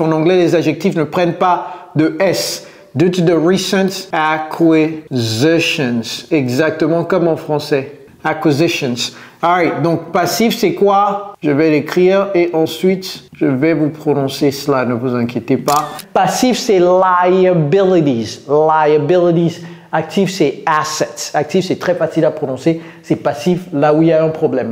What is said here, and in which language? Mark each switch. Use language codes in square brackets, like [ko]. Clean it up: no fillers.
[fr] En anglais, les adjectifs ne prennent pas de S. [en] Due to the recent acquisitions. [fr] Exactement comme en français. Acquisitions. Alright, donc passif c'est quoi? Je vais l'écrire et ensuite je vais vous prononcer cela, ne vous inquiétez pas. Passif c'est liabilities. Liabilities. Actif c'est assets. Actif c'est très facile à prononcer. C'est passif là où il y a un problème.